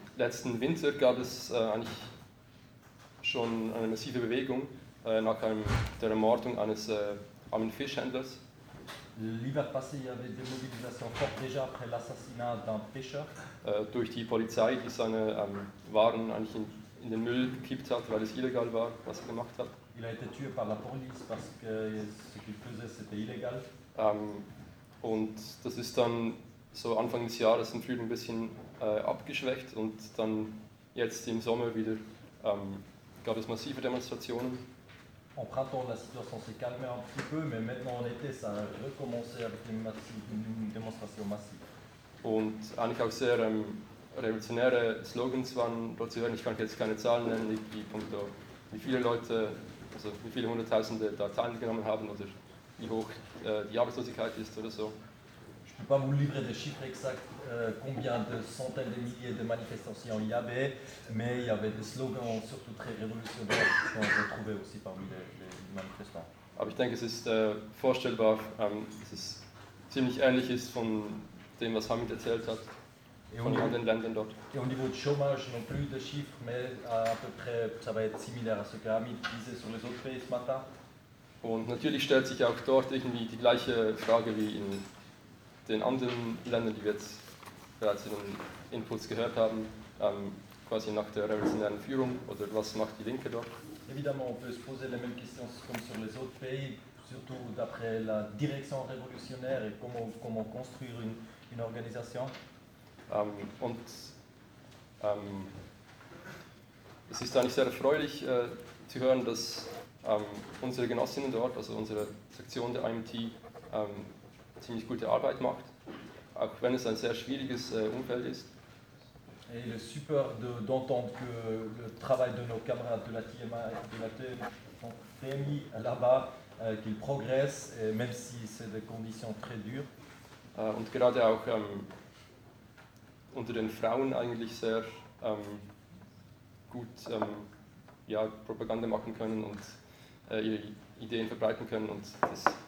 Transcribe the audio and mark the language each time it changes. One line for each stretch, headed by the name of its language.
German: Letzten Winter gab es eigentlich schon eine massive Bewegung nach der Ermordung eines armen Fischhändlers.
French: L'hiver passé, il y avait des mobilisations fortes déjà après l'assassinat d'un pêcheur.
German: Durch die Polizei, die seine Waren eigentlich in den Müll gekippt hat, weil es illegal war, was er gemacht hat.
French: Il a été tué par la police parce que ce qu'il faisait c'était illégal.
German: Und das ist dann so Anfang des Jahres im Frühling ein bisschen abgeschwächt und dann jetzt im Sommer wieder gab es massive Demonstrationen.
French: En printemps, la situation s'est calmée un petit peu, mais maintenant en été, ça a recommencé avec une démonstration massive.
German: Und eigentlich auch sehr revolutionäre Slogans waren dort zu hören. Ich kann jetzt keine Zahlen nennen, wie viele Leute, also wie viele Hunderttausende da teilgenommen haben oder wie hoch die Arbeitslosigkeit ist oder so.
French: Je peux pas vous livrer des chiffres exacts, combien de centaines de milliers de manifestations il y avait, mais il y avait des slogans surtout très révolutionnaires qui sont retrouvés aussi parmi les manifestants.
German: Aber ich denke, es ist vorstellbar, dass es ziemlich ähnlich ist von dem, was Hamid erzählt hat, et von anderen Ländern dort.
French: Et au niveau de chômage, non plus de chiffres, mais à peu près, ça va être similaire à ce que Hamid disait sur les autres pays ce matin.
German: Und natürlich stellt sich auch dort irgendwie die gleiche Frage wie in den anderen Ländern, die wir jetzt bereits in den Inputs gehört haben, quasi nach der revolutionären Führung, oder was macht die Linke dort?
French: Évidemment, on peut se poser les mêmes questions comme sur les autres pays, surtout d'après la direction révolutionnaire et comment construire une organisation.
German: Und es ist eigentlich sehr erfreulich zu hören, dass unsere Genossinnen dort, also unsere Fraktion der IMT, ziemlich gute Arbeit macht, auch wenn es ein sehr schwieriges Umfeld ist.
French: Et il est super d'entendre que le travail de nos camarades de la TMI là-bas, qu'ils progressent, même si c'est des conditions très dures.
German: Und gerade auch unter den Frauen eigentlich sehr gut Propaganda machen können und ihre Ideen verbreiten können und das,